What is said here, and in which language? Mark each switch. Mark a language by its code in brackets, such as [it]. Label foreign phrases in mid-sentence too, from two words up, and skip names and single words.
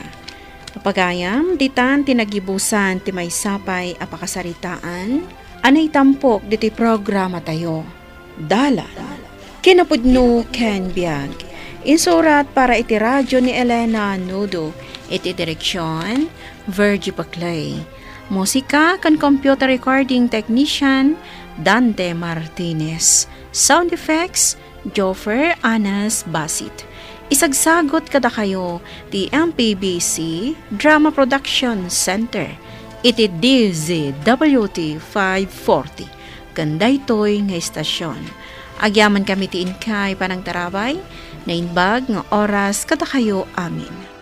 [ilo] Papagayam ditan tinagibusan ti maysapay a pakasaritaan anay tampok diti programa tayo. Dala kinapudno ken biag. Insurat para iti radyo ni Elena Nudo iti direksyon Virgie Paclay. Musika kan [en] computer recording technician [ilo] Dante Martinez. [en] Sound effects, Joffer Anas Basit. [ilo] Isagsagot kada kayo ti MPBC Drama Production Center. Iti DZWT 540. Kandaytoy nga istasyon. Agyaman kami ti inkay panang tarabay, na inbag nga oras kada kayo amin.